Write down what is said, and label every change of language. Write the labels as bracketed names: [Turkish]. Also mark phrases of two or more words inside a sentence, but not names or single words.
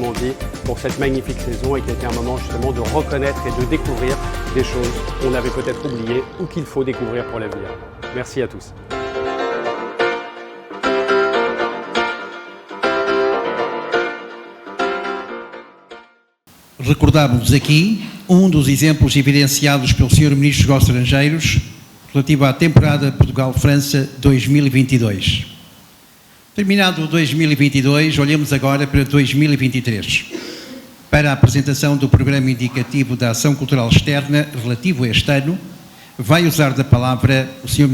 [French] on dit pour cette magnifique saison et qui a été un moment justement de reconnaître et de découvrir des choses qu'on avait peut-être oubliées ou qu'il faut découvrir pour l'avenir. Merci à tous. [Portuguese] Recordávamos aqui dos exemplos evidenciados pelo Sr. Ministro dos Estrangeiros relativo à temporada Portugal-França 2022. Terminado 2022, olhamos agora para 2023. Para a apresentação do Programa Indicativo da Ação Cultural Externa relativo a este ano, vai usar da palavra o Sr.